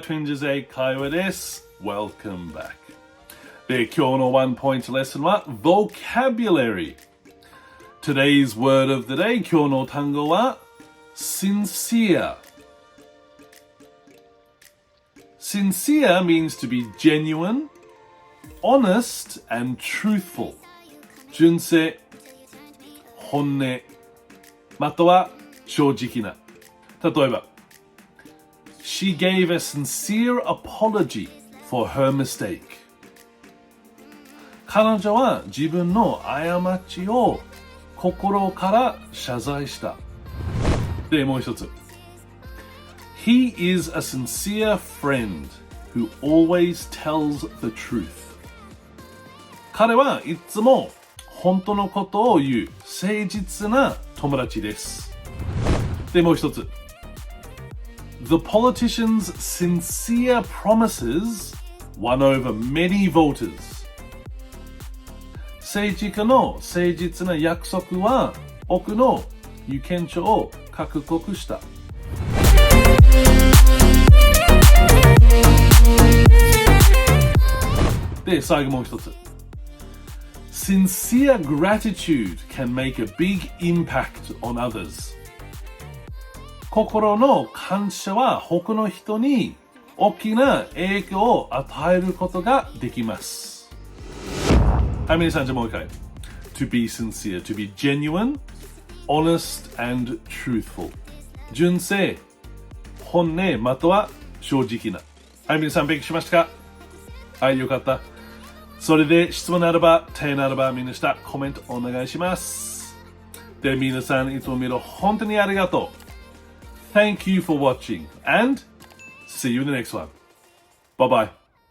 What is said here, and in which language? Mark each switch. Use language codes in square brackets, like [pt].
[ja] Twinges 英会話です。 [en] Welcome back。 [ja] で、今日のワンポイントレッスンは Vocabulary。 [en] Today's word of the day [ja] 今日の単語は sincere. [en] Sincere means to be genuine, honest and truthful. [ja] 純正、本音、または正直な。例えば [en] She gave a sincere apology for her mistake. [ja] 彼女は自分の過ちを心から謝罪した。で、もう一つ。 [en] He is a sincere friend who always tells the truth. [ja] 彼はいつも本当のことを言う誠実な友達です。で、もう一つ。 [en] The politician's sincere promises won over many voters. [ja] 政治家の誠実な約束は多くの有権者を獲得した。で、最後もう一つ。 [en] Sincere gratitude can make a big impact on others. [ja] 心の感謝は他の人に大きな影響を与えることができます。はい、皆さん、じゃあもう一回。 [en] To be sincere, to be genuine, honest and truthful. [ja] 純正、本音、または正直な。はい、皆さん、勉強しましたか？はい、よかった。それで、質問ならば、手ならば、みんな下、コメントお願いします。で、皆さん、いつも見る本当にありがとう。 [en] Thank you for watching and see you in the next one. Bye bye.